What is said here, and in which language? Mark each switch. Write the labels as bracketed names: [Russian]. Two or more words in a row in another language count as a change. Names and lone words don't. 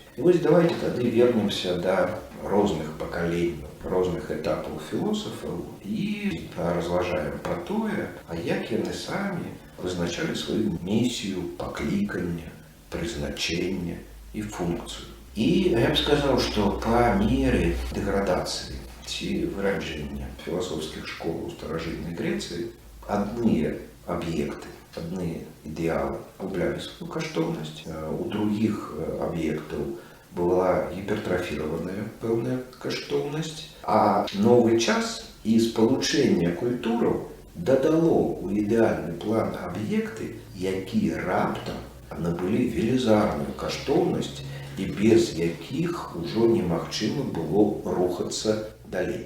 [Belarusian] І вось давайте тады вернемся да розных пакаленняў, розных этапаў філосафаў і разважаем пра тое, а як яны самі вызначалі сваю місію, пакліканне, прызначэнне і функцыю. [Russian] И я бы сказал, что по мере деградации [Belarusian] ці выраджэння філасофскіх школ у старажытнай Грэцыі адныя аб'екты, адныя ідэалы гублялі сваю каштоўнасць, у другіх аб'ектаў была гіпертрафіраваная пэўная каштоўнасць, а новы час і спалучэнне культураў дадало ў ідэальны план аб'екты, якія раптам набылі велізарную каштоўнасць і без якіх ужо немагчыма было рухацца далей.